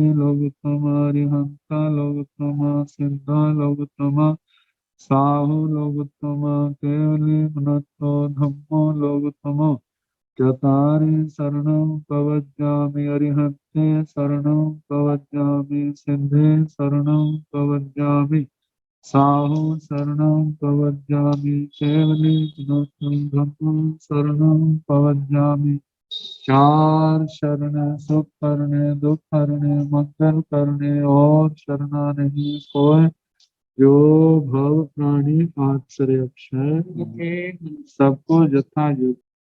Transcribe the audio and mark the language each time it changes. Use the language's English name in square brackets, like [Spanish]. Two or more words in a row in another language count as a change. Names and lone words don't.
[Prakrit languages] लोकोत्तम हरिहंता लोकोत्तम सिद्धा लोकोत्तम साहो लोकोत्तम, केवले मनतो धम्मो लोकोत्तम चतारी शरणं प्रवज्जामि अरिहन्ते शरणं प्रवज्जामि सिद्धे शरणं प्रवज्जामि साहु शरणं प्रवज्जामि, केवले धम्मं शरणं प्रवज्जामि। [Hindi] चार शरण सुख करने दुख करने मंगल करने और शरणा नहीं कोई, जो भव प्राणी आश्रय सबको यथा युक्त